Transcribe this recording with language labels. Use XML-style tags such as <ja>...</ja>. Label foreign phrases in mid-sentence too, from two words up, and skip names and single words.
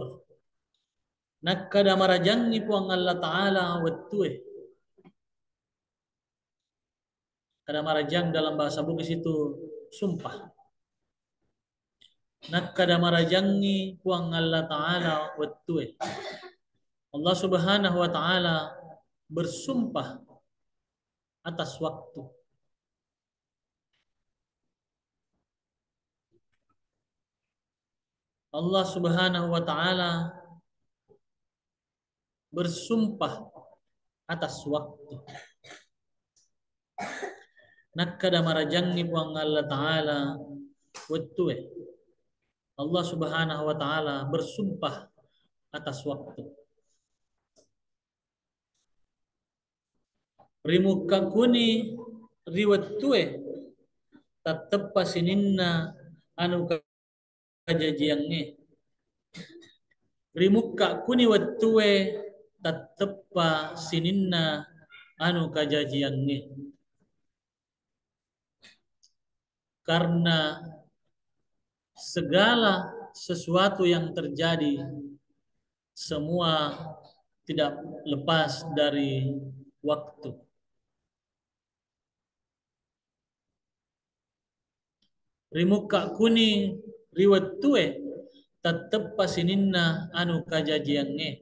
<bug>Nakkada marajangi puang Allah Ta'ala wettue. Kada marajang</bug> <id>dalam bahasa Bugis itu sumpah.</id> <bug>Nakkada marajangi puang Allah Ta'ala wettue.</bug> <id>Allah Subhanahu wa Ta'ala bersumpah atas waktu. Allah Subhanahu wa Ta'ala bersumpah atas waktu.</id> <bug>Nakkada marajangi puang Allah Ta'ala wettue.</bug> <id>Allah Subhanahu wa Ta'ala bersumpah atas waktu.</id> <bug>Rimuka kuni riwettue tateppa sininna anu kajajiange. Rimuka kuni wettue tateppa sininna anu kajajiange.</bug> <id>Karena segala sesuatu yang terjadi semua tidak lepas dari waktu.</id> <bug>Rimuka kuni riwettue tateppa sininna anu kajajiange.</bug>